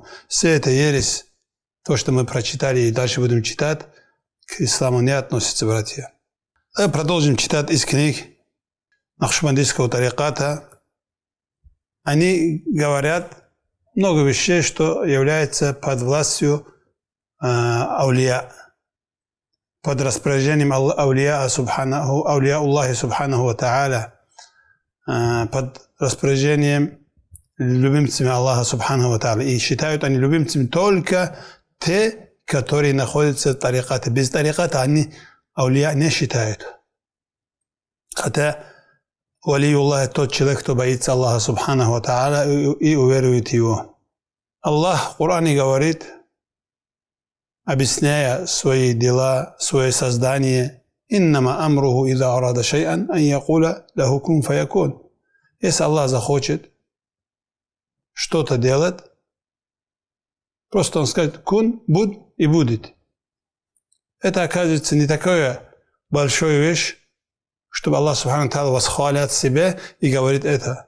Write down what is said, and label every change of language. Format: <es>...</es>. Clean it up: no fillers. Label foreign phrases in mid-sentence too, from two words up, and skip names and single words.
<ru>Все это ересь, то, что мы прочитали и дальше будем читать, к исламу не относится, братья. Продолжим читать из книг накшбандийского тариката. Они говорят много вещей, что является под властью аулия, под распоряжением</ru> <ar>أولياء الله سبحانه و تعالى,</ar> <ru>под распоряжением любимцами Аллаха</ru> <ar>سبحانه و تعالى.</ar> <ru>И считают они любимцами только те, которые находятся в тарикате. Без тариката они аулия не считают. Хотя валиюллах тот человек, кто боится Аллаха</ru> <ar>سبحانه و تعالى</ar> <ru>и уверует его. Аллах в Коране говорит, объясняя свои дела, свое создание,</ru> <ar>«إنما أمره إذا أراد شيئا أن يقول له كن فيكون».</ar> <ru>Если Аллах захочет что-то делать, просто он скажет «кун», «буд» и «будет». Это, оказывается, не такая большая вещь, чтобы Аллах</ru> <ar>سبحانه تعالى</ar> <ru>восхваляет себя и говорит это.</ru>